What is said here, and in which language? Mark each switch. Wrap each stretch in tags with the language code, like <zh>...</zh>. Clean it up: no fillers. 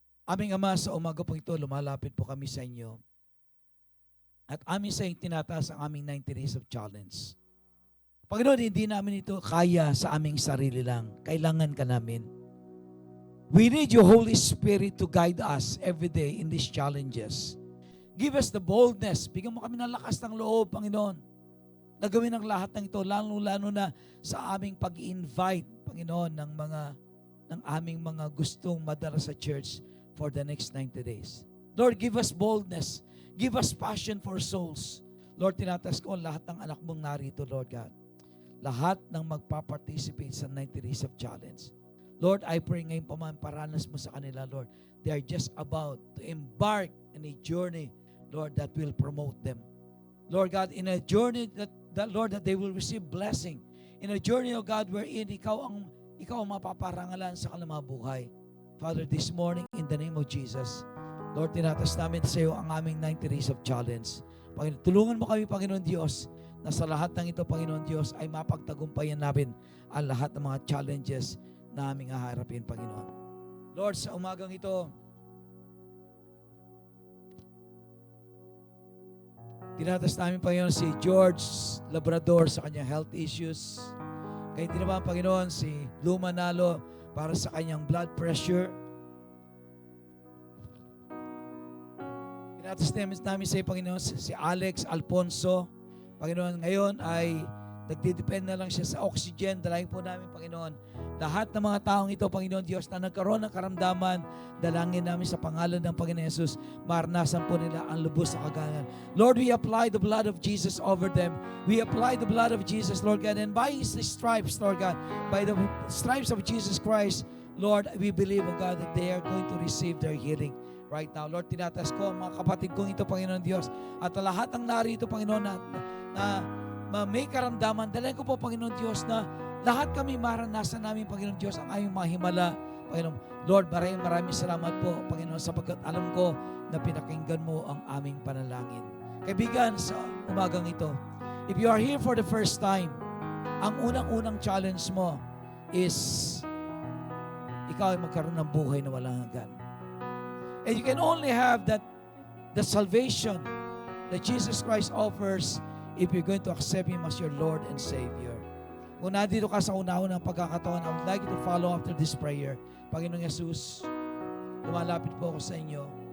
<tl>Aming Ama, sa umaga po ito, lumalapit po kami sa inyo. At amin sa inyo tinataas ang aming 90 days of challenge. Panginoon, hindi namin ito kaya sa aming sarili lang. Kailangan ka namin.</tl> <en>We need your Holy Spirit to guide us every day in these challenges. Give us the boldness.</en> <tl>Bigyan mo kami ng lakas ng loob, Panginoon. Nagawin ang lahat ng ito, lalo na sa aming pag-invite, Panginoon, ng aming mga gustong madala sa church for the next 90 days.</tl> <en>Lord, give us boldness. Give us passion for souls.</en> <tl>Lord, tinatas ko lahat ng anak mong narito, Lord God. Lahat ng magpa-participate sa 90 days of challenge. Lord,</tl> <en>I pray</en> <tl>ngayon pa man, paranas mo sa kanila, Lord.</tl> <en>They are just about to embark in a journey, Lord, that will promote them. Lord God, in a journey that Lord, that they will receive blessing. In a journey, O God, wherein</en> <tl>ikaw ang mapaparangalan sa kanilang mga buhay.</tl> <en>Father, this morning, in the name of Jesus, Lord,</en> <tl>tinatas namin sa iyo ang aming</tl> <en>90 days of challenge.</en> <tl>Panginoon, tulungan mo kami, Panginoon Diyos, na sa lahat ng ito, Panginoon Diyos, ay mapagtagumpayan namin ang lahat ng mga challenges na aming haharapin, Panginoon. Lord, sa umagang ito, tinatas namin, Panginoon, si George Labrador sa kanyang health issues. Kaya din naman, Panginoon, si Lou Manalo para sa kanyang blood pressure. Tinatas namin sa Panginoon, si Alex Alfonso. Panginoon, ngayon ay nagdidepend na lang siya sa oxygen. Dalangin po namin, Panginoon, lahat ng mga taong ito, Panginoon Diyos, na nagkaroon ng karamdaman, dalangin namin sa pangalan ng Panginoon Jesus, maranasan po nila ang lubos na kaganan.</tl> <en>Lord, we apply the blood of Jesus over them. We apply the blood of Jesus, Lord God, and by His stripes, Lord God, by the stripes of Jesus Christ, Lord, we believe, oh God, that they are going to receive their healing right now.</en> <tl>Lord, tinatas ko ang mga kapatid kong ito, Panginoon Diyos, at lahat ng narito, Panginoon, na may karamdaman. Dalhin ko po, Panginoon Diyos, na lahat kami maranasan namin, Panginoon Diyos, ang aming mahimala. Panginoon, Lord, maraming salamat po, Panginoon, sapagkat alam ko na pinakinggan mo ang aming panalangin. Kaibigan, sa umagang ito,</tl> <en>if you are here for the first time,</en> <tl>ang unang-unang challenge mo is ikaw ay magkaroon ng buhay na walang hanggan.</tl> <en>And you can only have the salvation that Jesus Christ offers if you're going to accept Him as your Lord and Savior.</en> <tl>Kung nandito ka sa una-unang pagkakataon,</tl> <en>I would like you to follow after this prayer.</en> <tl>Panginoong Jesus, lumalapit po ako sa inyo.</tl>